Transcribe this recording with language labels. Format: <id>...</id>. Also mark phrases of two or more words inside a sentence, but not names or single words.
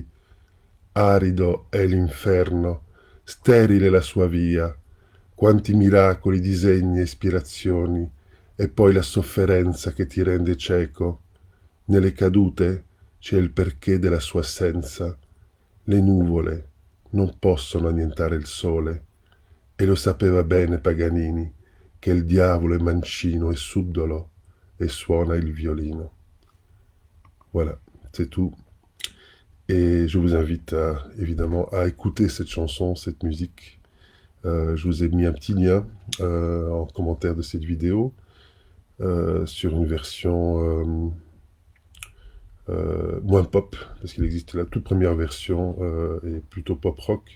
<it>Arido è l'inferno, sterile la sua via, quanti miracoli, disegni e ispirazioni, e poi la sofferenza che ti rende cieco. Nelle cadute c'è il perché della sua assenza. Le nuvole non possono annientare il sole, e lo sapeva bene Paganini, che il diavolo è mancino e subdolo e suona il violino.</it> <fr>Voilà, c'est tout. Et je vous invite évidemment à écouter cette chanson, cette musique. Je vous ai mis un petit lien en commentaire de cette vidéo sur une version moins pop, parce qu'il existe la toute première version est plutôt pop rock.</fr>